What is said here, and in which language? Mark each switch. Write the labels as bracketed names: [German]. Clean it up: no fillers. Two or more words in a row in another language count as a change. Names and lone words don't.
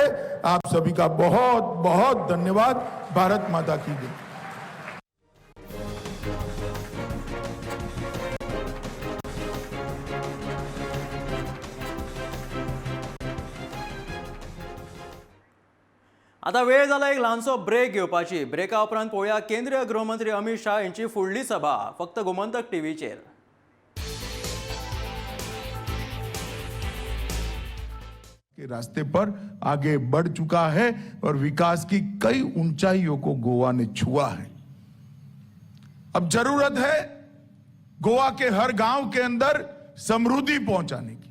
[Hindi] आप सभी का बहुत बहुत धन्यवाद। भारत माता की जय। [Konkani] आता वेळ जाला एक ल्हानसो ब्रेक घेवपाची। ब्रेका उपरांत पळोवया केंद्रीय गृहमंत्री अमित शाह यांची फुडली सभा फक्त गोमंतक टीव्हीचेर। [Hindi] के रास्ते पर आगे बढ़ चुका है और विकास की कई ऊंचाइयों को गोवा ने छुआ है। अब जरूरत है गोवा के हर गांव के अंदर समृद्धि पहुंचाने की।